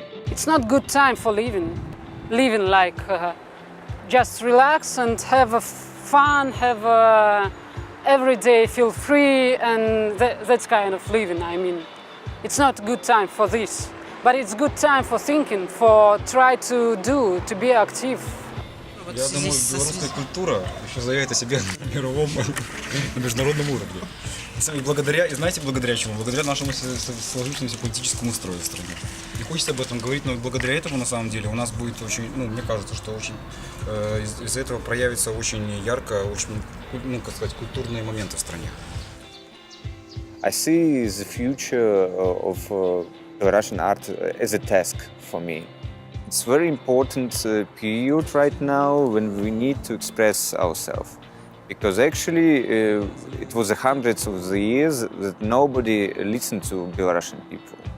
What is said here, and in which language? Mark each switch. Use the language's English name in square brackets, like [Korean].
[English] It's not good time for living like just relax and have a fun, have a every day feel free, and that's kind of living. I mean, it's not good time for this, but it's good time for thinking, for try to do, to be active. [Russian] Я думаю, белорусская культура еще заявит о себе на мировом, на международном уровне. И благодаря, и знаете, благодаря чему? Благодаря нашему сложившемуся политическому строю в стране. Не хочется об этом говорить, но благодаря этому, на самом деле, у нас будет очень, мне кажется, что очень из-за этого проявится очень ярко, очень, как сказать, культурные моменты в стране. [English] I see the future of Russian art as a task for me. It's a very important period right now when we need to express ourselves. Because actually it was hundreds of the years that nobody listened to Belarusian people.